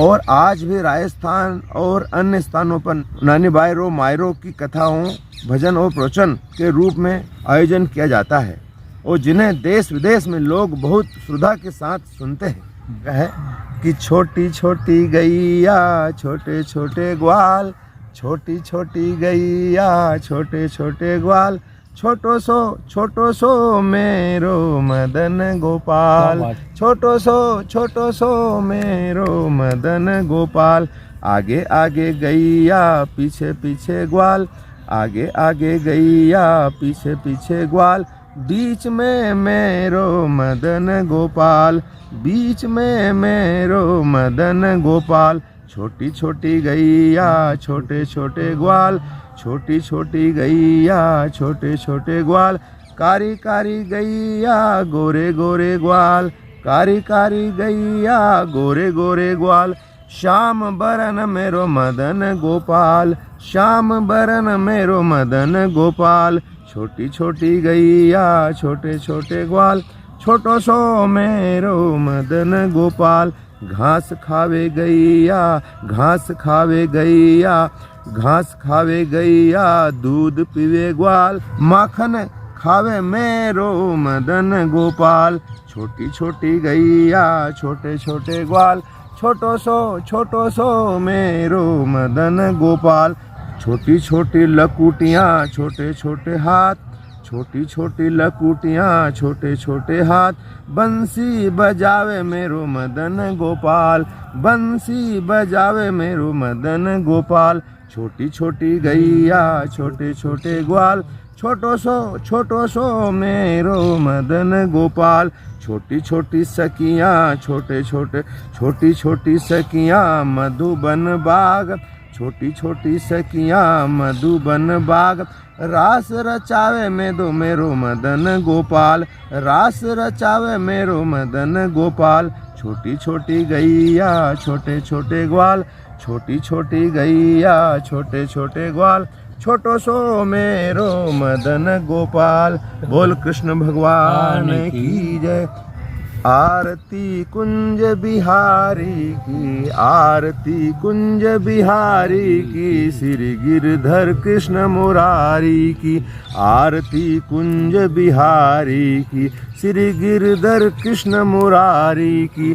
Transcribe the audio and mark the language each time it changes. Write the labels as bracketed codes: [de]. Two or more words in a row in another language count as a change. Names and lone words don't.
[hi] और आज भी राजस्थान और अन्य स्थानों पर नानी बाई रो मायरों की कथाओं भजन और प्रवचन के रूप में आयोजन किया जाता है और जिन्हें देश विदेश में लोग बहुत श्रद्धा के साथ सुनते हैं। कहे कि [bra] छोटी छोटी गैया छोटे छोटे ग्वाल, छोटी छोटी गैया छोटे छोटे ग्वाल, छोटो सो मेरो मदन गोपाल, छोटो सो मेरो मदन गोपाल। आगे आगे गैया पीछे पीछे ग्वाल, आगे आगे गैया पीछे पीछे ग्वाल, बीच में मेरो मदन गोपाल, बीच में मेरो मदन गोपाल। छोटी छोटी गैया छोटे छोटे ग्वाल, छोटी छोटी गैया छोटे छोटे ग्वाल, कारी कारी गैया गोरे गोरे ग्वाल, कारी कारी गैया गोरे गोरे ग्वाल। श्याम बरन मेरो मदन गोपाल, श्याम बरन मेरो मदन गोपाल। छोटी छोटी गैया छोटे छोटे ग्वाल, छोटो सो मेरो मदन गोपाल। घास खावे गैया घास खावे गैया, घास खावे गैया दूध पीवे ग्वाल, माखन खावे मेरो मदन गोपाल। छोटी छोटी गैया छोटे छोटे ग्वाल, छोटो सो मेरो मदन गोपाल। छोटी छोटी लकुटियाँ छोटे छोटे हाथ, छोटी छोटी लकुटियाँ छोटे छोटे हाथ, बंसी बजावे मेरो मदन गोपाल, बंसी बजावे मेरो मदन गोपाल। छोटी छोटी गैया छोटे छोटे ग्वाल, छोटो सो मेरो मदन गोपाल। छोटी छोटी सखियाँ छोटे छोटे, छोटी छोटी सखियाँ मधुबन बाग, छोटी छोटी सखियाँ मधुबन बाग। रास रचावे मेरो मदन गोपाल, रास रचावे मेरो मदन गोपाल। छोटी छोटी गैया छोटे छोटे ग्वाल, छोटी छोटी गैया छोटे छोटे ग्वाल, छोटो सो मेरो मदन गोपाल। [hi] बोल कृष्ण भगवान की जय। आरती कुंज बिहारी की, आरती कुंज बिहारी की, श्री गिरधर कृष्ण मुरारी की। आरती कुंज बिहारी की, श्री गिरधर कृष्ण मुरारी की।